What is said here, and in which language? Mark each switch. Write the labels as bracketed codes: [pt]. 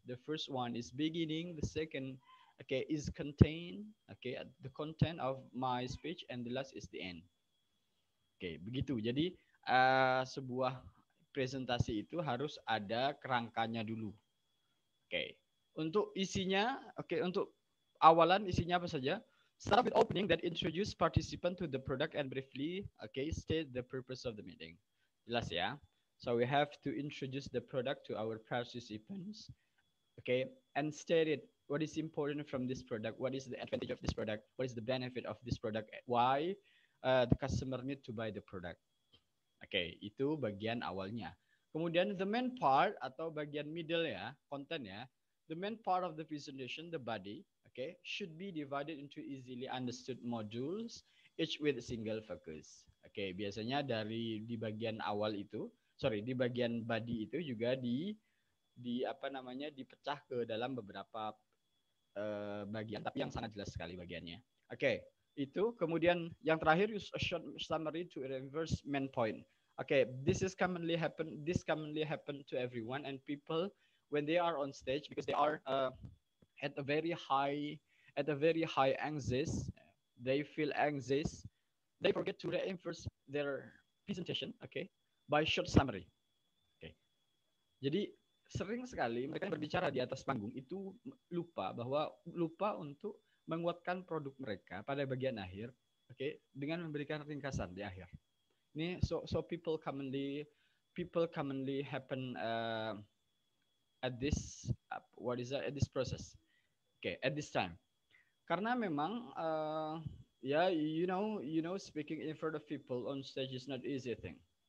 [en] The first one is beginning, the second is contain, the content of my speech, and the last is the end. [id] Begitu. Jadi sebuah presentasi itu harus ada kerangkanya dulu. Untuk isinya, untuk awalan isinya apa saja? [en] Start with opening that introduce participant to the product and briefly, state the purpose of the meeting. [id] Jelas ya? [en] So we have to introduce the product to our participants, and state it. What is important from this product? What is the advantage of this product? What is the benefit of this product? Why the customer need to buy the product? [id] Itu bagian awalnya. Kemudian [en] the main part [id] atau bagian middle ya, konten ya. [en] The main part of the presentation, the body, should be divided into easily understood modules, each with a single focus. [id] Biasanya di bagian awal itu, di bagian body itu juga dipecah ke dalam beberapa bagian, tapi yang sangat jelas sekali bagiannya. Itu kemudian yang terakhir [en] use a short summary to reverse main point. Okay, this commonly happen to everyone and people when they are on stage because they are at a very high anxious, they feel anxious, they forget to reinforce their presentation, okay, by short summary. [id] Okay, jadi sering sekali mereka yang berbicara di atas panggung itu lupa untuk menguatkan produk mereka pada bagian akhir, oke, okay, dengan memberikan ringkasan di akhir. [en] Ini so people commonly happen at this at this process. Oke, okay, at this time. [id] Karena memang ya [en] you know speaking in front of people on stage is not easy thing.